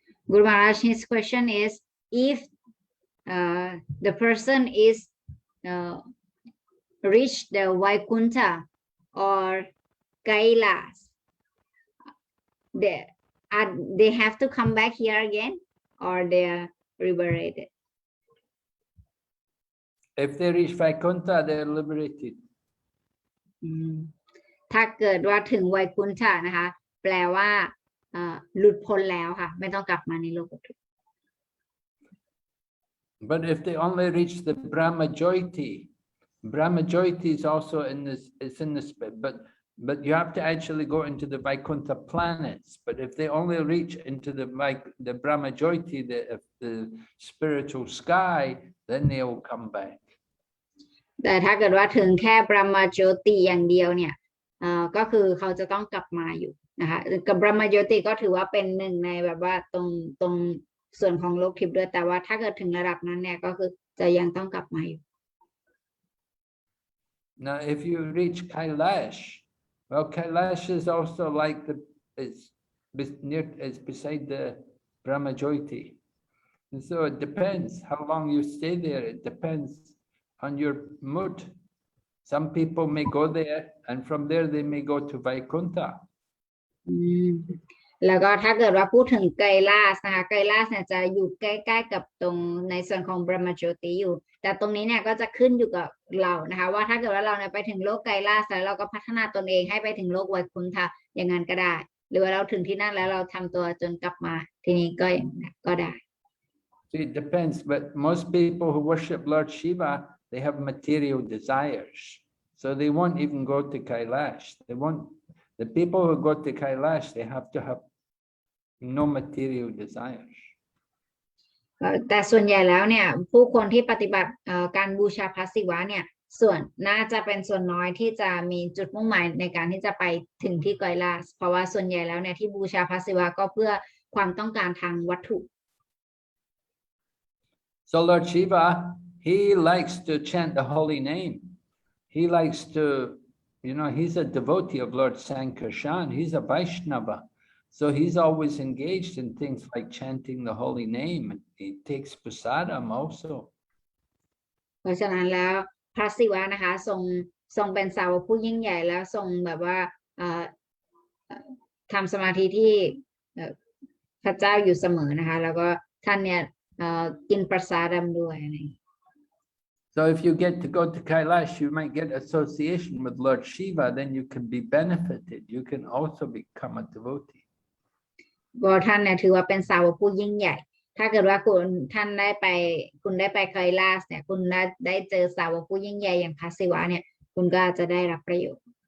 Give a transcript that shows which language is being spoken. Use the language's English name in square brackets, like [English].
[English] Guru Maharaj his question is if the person is reach the Vaikuntha or Kailas they have to come back here again or they are liberated If they reach Vaikuntha, they are liberated. [Thai] ถ้าเกิดว่าถึงไวกุนทะนะคะแปลว่าหลุดพ้นแล้วค่ะไม่ต้องกลับมาในโลกวัตถุ [English] But if they only reach the Brahma Jyoti is also in this. It's in this. But you have to actually go into the Vaikuntha planets. But if they only reach into the Brahma Jyoti, the spiritual sky, then they will come back. [Thai] แต่ถ้าเกิดว่าถึงแค่บรหมโจติอย่างเดียวเนี่ยก็คือเขาจะต้องกลับมาอยู่นะคะกับบรหมโจติก็ถือว่าเป็นหนึ่งในแบบว่าตรงส่วนของโลกทิพย์ด้วยแต่ว่าถ้าเกิดถึงระดับนั้นเนี่ยก็คือจะยังต้องกลับมาอยู่ [English] Now, if you reach Kailash, well, Kailash is also like it's beside the Brahmajyoti. And so it depends how long you stay there. It depends on your mood. Some people may go there, and from there they may go to Vaikuntha. [Thai] แล้วก็ถ้าเกิดว่าพูดถึงไกลาสนะคะไกลาสเนี่ยจะอยู่ใกล้ๆกับตรงในส่วนของบรหมโจติอยู่แต่ตรงนี้เนี่ยก็จะขึ้นอยู่กับเรานะคะว่าถ้าเกิดว่าเราเนี่ยไปถึงโลกไกลาสแล้วเราก็พัฒนาตนเองให้ไปถึงโลกไวคุนทะอย่างนั้นก็ได้ หรือว่าเราถึงที่นั่นแล้วเราทำตัวจนกลับมาทีนี้ก็อย่างนั้นก็ได้ [English] So it depends, but most people who worship Lord Shiva, they have material desires. So they won't even go to Kailash. They won't. The people who go to Kailash, they have to have no material desires. [Thai] แต่ส่วนใหญ่แล้วเนี่ยผู้คนที่ปฏิบัติการบูชาพระศิวะเนี่ยส่วนน่าจะเป็นส่วนน้อยที่จะมีจุดมุ่งหมายในการที่จะไปถึงที่ไกลาสเพราะว่าส่วนใหญ่แล้วเนี่ยที่บูชาพระศิวะก็เพื่อความต้องการทางวัตถุ [English] So Lord Shiva, he likes to chant the holy name. He likes to, he's a devotee of Lord Sankarshan. He's a Vaishnava. So he's always engaged in things like chanting the holy name. He takes prasadam also. [Thai] เพราะฉะนั้นแล้วพระศิวะนะคะทรงเป็นสาวกผู้ยิ่งใหญ่แล้วทรงแบบว่าทำสมาธิที่พระเจ้าอยู่เสมอนะคะแล้วก็ท่านเนี่ยกินประสาดำด้วยอะไร [English] So if you get to go to Kailash, you might get association with Lord Shiva, then you can be benefited. You can also become a devotee. [Thai] เพราะท่านเนี่ยถือว่าเป็นสาวกผู้ยิ่งใหญ่ ถ้าเกิดว่าคุณได้ไปไกลาสเนี่ยคุณได้เจอสาวกผู้ยิ่งใหญ่อย่างพระศิวะเนี่ยคุณก็จะได้รับประโยชน์